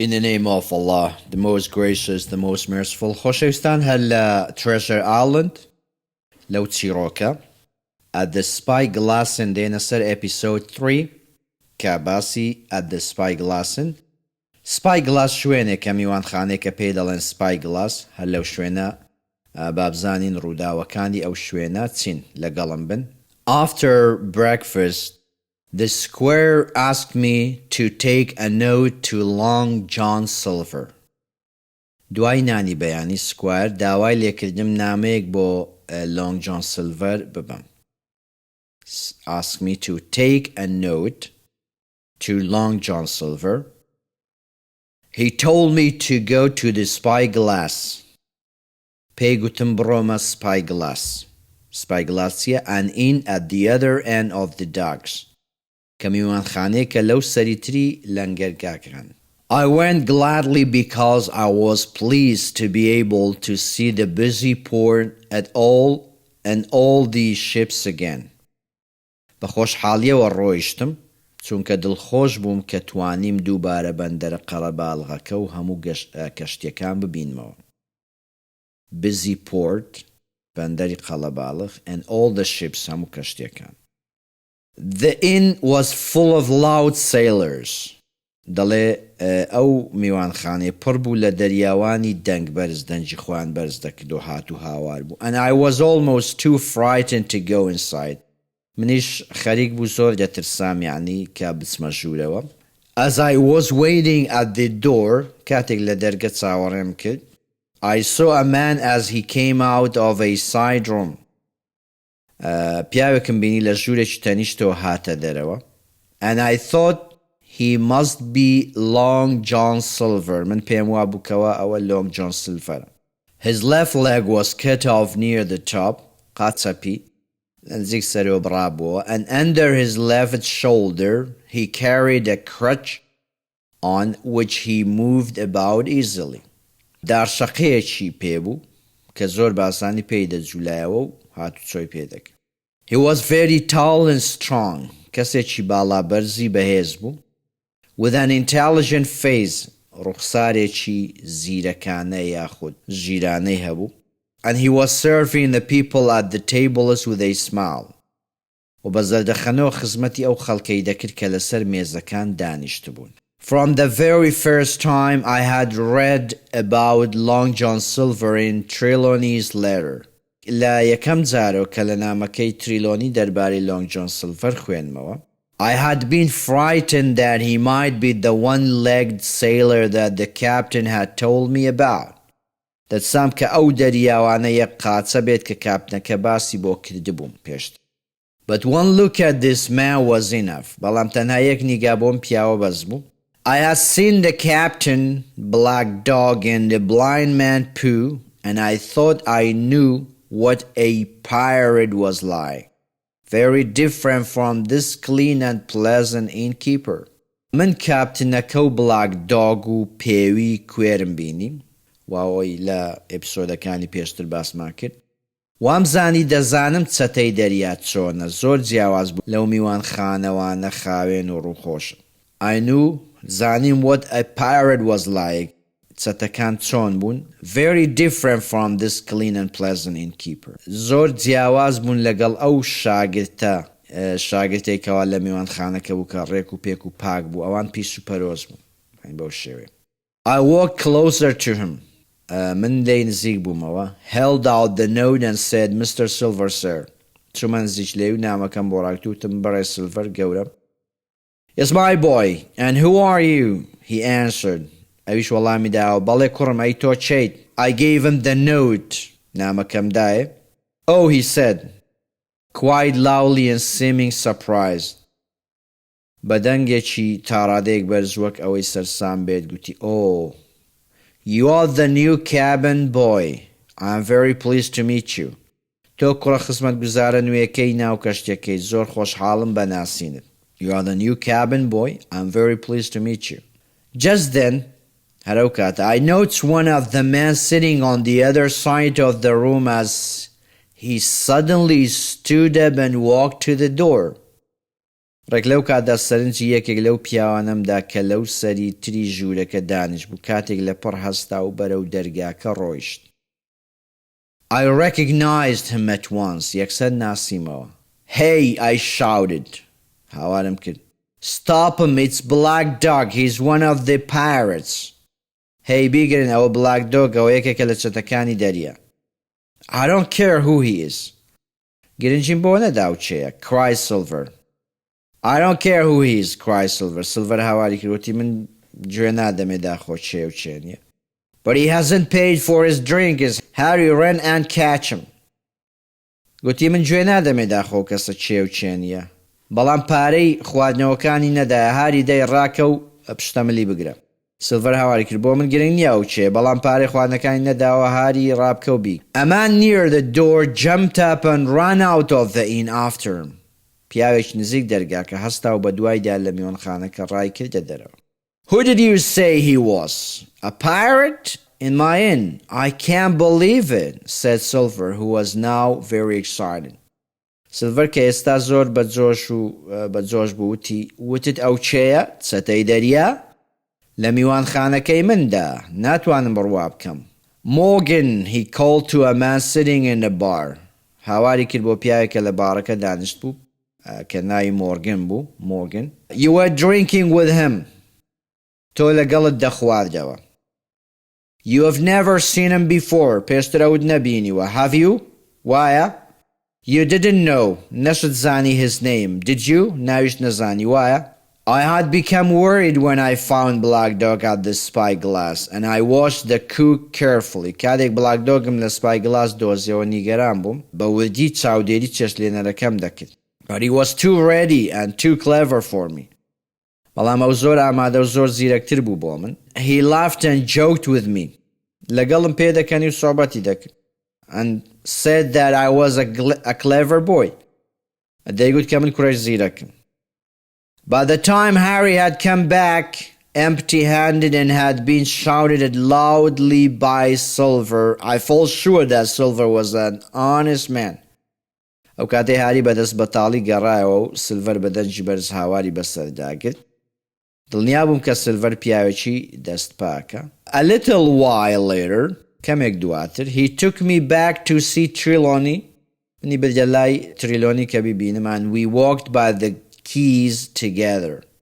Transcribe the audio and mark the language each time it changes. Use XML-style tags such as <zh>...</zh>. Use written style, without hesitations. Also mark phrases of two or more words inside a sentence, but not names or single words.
<en>In the name of Allah, the most gracious, the most merciful.</en> <ckb>خۆشەویستان هەر لە Treasure Island لەو چیرۆکە At the Spyglass'n دێنە سەر episode 3 کە باسی At the Spyglass'n. Spyglass شوێنێکە میوانخانەیەکە پێی دەڵێن Spyglass هەر لەو شوێنە بابزانین ڕووداوەکانی ئەو شوێنە چین لەگەڵم بن.</ckb> <en>After breakfast, the square asked me to take a note to Long John Silver.</en> <ckb>دوای نانی بەیانی سکوار داوای لێکردم نامەیەک بۆ Long John Silver ببەم.</ckb> <en>Asked me to take a note to Long John Silver. He told me to go to the Spyglass.</en> <ckb>پێی گوتم بڕۆمە Spyglass.</ckb> <en>Spyglass and in at the other end of the docks.</en> <ckb>کە میوانخانەیەکە لەو سەریتری لەنگەرگاکان.</ckb> <en>I went gladly because I was pleased to be able to see the busy port at all the ships again.</en> <ckb>بە خۆشحاڵیەوە ڕۆیشتم چونکە دڵخۆش بووم کە توانیم دووبارە بەندەرە قەرەباڵغەکە و هەموو کەشتیەکان ببینمەوە.</ckb> <en>Busy port</en> <ckb>بەندەری قەڵەباڵغ</ckb> <en>and all the ships</en> <ckb>هەموو کەشتیەکان.</ckb> <en>The inn was full of loud sailors.</en> <ckb>دەڵێ ئەو میوانخانەی پڕ بوو لە دەریاوانی دەنگ بەرز دەنجی خوان بەرز دەکرد و هات و هاوار بوو.</ckb> <en>And I was almost too frightened to go inside.</en> <ckb>منیش خەریک بوو زۆر دەترسام یعنی کە بچمە ژوورەوە.</ckb> <en>As I was waiting at the door</en> <ckb>کاتێک لە دەرگە چاوەڕێم کرد</ckb> <en>I saw a man as he came out of a side room.</en> <ckb>پیاوێکم بینی لە ژوورێکی تەنیشتەوە هاتە دەرەوە.</ckb> <en>And I thought he must be Long John Silver.</en> <ckb>من پێم وا بووکەوە ئەوە Long John Silver.</ckb> <en>His left leg was cut off near the top.</en> <ckb>قاچەپی نزیک سەرەوە بڕابووە.</ckb> <en>And under his left shoulder he carried a crutch on which he moved about easily.</en> <ckb>دارشەقەیەکی پێبوو کە زۆر باسانی پێی دەجوولایەوە و هاتوچۆی پێدەکرد.</ckb> <en>He was very tall and strong.</en> <ckb>کەسێکی باڵا بەرزی بەهێز بوو.</ckb> <en>With an intelligent face.</en> <ckb>ڕوخسارێکی زیرەکانە یاخود ژیرانەی هەبوو.</ckb> <en>And he was serving the people at the tables with a smile.</en> <ckb>و بە زەردەخەنەوە خزمەتی ئەو خەڵکەی دەکرد کە لەسەر مێزەکان دانیشت بوون.</ckb> <en>From the very first time I had read about Long John Silver in Trelawney's letter.</en> <ckb>لە یەکەم جارەوە کە لە نامەکەی تریلۆنی دەربارەی Long John Silver خوێنمەوە.</ckb> <en>I had been frightened that he might be the one-legged sailor that the captain had told me about.</en> <ckb>دەتسام کە ئەو دەریاوانە یەک قاچە بێت کە کاپتنەکە باسی بۆ کردبووم پێشتر.</ckb> <en>But one look at this man was enough.</en> <ckb>بەڵام تەنها یەک نیگا بۆم پیاوە بەس بوو.</ckb> <en>I had seen the captain, Black Dog, and the blind man Pooh, and I thought I knew what a pirate was like. Very different from this clean and pleasant innkeeper.</en> <ckb>من کاپتنەکە و Black Dog و پێوی کوێرم بینی. واوەی لە ئێپیسۆدەکانی پێشتر باسمان کرد. وامزانی دەزانم چەتەی دەریا چۆنە زۆر جیاواز بوو لەو میوانخانەوانە خاوێن و ڕووخۆشە.</ckb> <en>I knew زانیم what a pirate was like.</en> <ckb>چەتەکان چۆن بوون.</ckb> <en>Very different from this clean and pleasant innkeeper.</en> <ckb>زۆر جیاواز بوون لەگەڵ ئەو شاگرتێکەوە لە میوانخانەکە بوو کە ڕێک و پێک و پاک بوو. ئەوان پیس و پەرۆز بوون. بەو شێوێ.</ckb> <en>I walked closer to him.</en> <ckb>من لێی نزیک بوومەوە.</ckb> <en>Held out the note and said, Mr. Silver, sir.</en> <ckb>چوومە نزیک لێ و نامەکەم بۆ ڕاکتوتم بەڕێ سیلڤەر گەورە.</ckb> <en>Yes, my boy. And who are you? He answered.</en> <ckb>ئەویش وەڵامی داوە بەڵێ کوڕم ئەی تۆ چیت.</ckb> <en>I gave him the note.</en> <ckb>نامەکەم دایە.</ckb> <en>Oh, he said, quite loudly and seeming surprised.</en> <ckb>بەدەنگێکی تاڕادەیەک بەرز وەک ئەوەی سەرسام بێت گوتی</ckb> <en>Oh, you are the new cabin boy. I am very pleased to meet you.</en> <ckb>تۆ کوڕە خزمەتگوزارە نوێیەکەی ناو کەشتیەکەی زۆر خۆشحاڵم بە ناسینت.</ckb> <en>You are the new cabin boy. I am very pleased to meet you. Just then,</en> <ckb>هەرەو کاتە</ckb> <en>I noticed one of the men sitting on the other side of the room as he suddenly stood up and walked to the door.</en> <ckb>ڕێک لەو کاتدا سەرنجی یەکێک لەو پیاوانەمدا کە لەو سەری تری ژوورەکە دانیشت بوو کاتێک لە پڕ هەستا و بەرەو دەرگاکە ڕۆیشت.</ckb> <en>I recognized him at once.</en> <ckb>یەکسەر ناسیمەوە.</ckb> <en>Hey, I shouted.</en> <ckb>هاوارم کرد.</ckb> <en>Stop him, it's Black Dog. He's one of the pirates.</en> <ckb>Hey, بیگرن ئەوە Black Dog ئەوە یەکێکە لە چەتەکانی دەریا.</ckb> <en>I don't care who he is.</en> <ckb>گرنگیم بۆ نەداو چێیە.</ckb> <en>Cry Silver. I don't care who he is. Cry Silver.</en> <ckb>Silver هاواری کردوتی من گوێ نادەمێدا خۆ چێ و چێ نییە.</ckb> <en>But he hasn't paid for his drink. Is Harry run and catch him.</en> <ckb>گوتی من گوێ نادەمێدا خۆ کەسە چێ و چێ نییە. بەڵام پارەی خواردنەوەکانی نەدایە هاری دەی ڕاکە و پشتەمەلی بگرە. سیلڤەر هاواری کرد بۆ من گرنگ نییە و چێ بەڵام پارەی خواردنەکانی نەداوە هاری ڕابکە و بی.</ckb> <en>A man near the door jumped up and ran out of the inn after him.</en> <ckb>پیاوێک نزیک دەرگاکە هەستا و بە دوایدا لە میوانخانەکە ڕای کردە دەرەوە.</ckb> <en>Who did you say he was? A pirate? In my inn. I can't believe it, said Silver, who was now very excited.</en> <ckb>Silver کە ئێستا زۆر بەجۆش بوو وتت ئەو چێیە چەتەی دەریا؟ لە میوانخانەکەی مندا ناتوانم بڕوا بکەم.</ckb> <en>Morgan, he called to a man sitting in a bar.</en> <ckb>هاواری کرد بۆ پیاوێکە لە بارەکە دانیشت بوو کە ناوی مۆرگن بوو.</ckb> <en>Morgan. You were drinking with him.</en> <ckb>تۆ لەگەڵت دەخواردەوە.</ckb> <en>You have never seen him before.</en> <ckb>پێشتر ئەوت نەبینیوە.</ckb> <en>Have you? وایە؟ You didn't know.</en> <ckb>نەشت زانی</ckb> <en>his name. Did you?</en> <ckb>ناویش نەزانی وایە؟</ckb> <en>I had become worried when I found Black Dog at the spyglass and I watched the cook carefully.</en> <ckb>کاتێک Black Dogم لە spyglass دۆزیەوە نیگەران بووم بە وردی چاودێری چێشتلێنەرەکەم دەکرد.</ckb> <en>But he was too ready and too clever for me.</en> <ckb>بەڵام ئەو زۆر ئامادە و زۆر زیرەکتر بوو بۆ من.</ckb> <en>He laughed and joked with me.</en> <ckb>لەگەڵم پێ دەکەنی و سۆبەتی دەکرد.</ckb> <en>And said that I was a clever boy.</en> <ckb>دەیگوت کە من کوڕێک زیرەکم.</ckb> <en>By the time Harry had come back empty-handed and had been shouted at loudly by Silver, I felt sure that Silver was an honest man.</en> <ckb>ئەو کاتێ هاری بەدەست بەتاڵی گەڕایەوە و سیلڤەر بەدەنجی بەرز هاواری بەسەردا کرد. دڵنیا بووم کە سیلڤەر پیاوێکی دەست پاکە.</ckb> <en>A little while later,</en> <ckb>کەمێک دواتر,</ckb> <en>he took me back to see Trelawney.</en> <ckb>منی بردە لای تریلۆنی کە بیبینم</ckb> <en>and we walked by the keys together.</en>